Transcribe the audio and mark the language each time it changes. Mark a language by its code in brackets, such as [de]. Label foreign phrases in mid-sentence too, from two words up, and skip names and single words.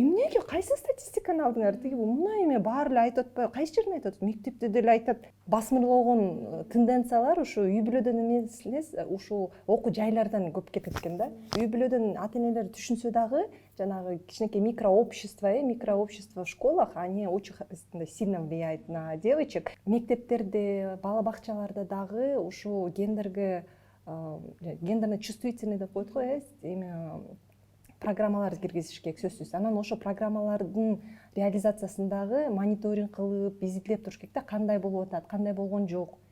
[ky] Эмнеге, кайсы статистиканы алдыңар? Тиги мына баары эле айтып атпайбы? Кайсы жерин айтып атат? Мектепте деле айтат. Басмырлогон тенденциялар ушу үй бүлөдөн эмес, ушу окуу жайлардан көп кетет экен да. Үй бүлөдөн ата-энелер түшүнсө дагы, жанагы кичинекей [ru] микрообщество в школах, они очень сильно влияют на девочек. [ky] Мектептерде, бала бакчаларда дагы ушу [ru] гендерно чувствительный [ky] деп коет го, программаларды киргизиш керек сөзсүз. Анан ошо программалардын реализациясындагы мониторинг кылып, изилдеп туруш керек да, кандай болуп атат, кандай болгон жок.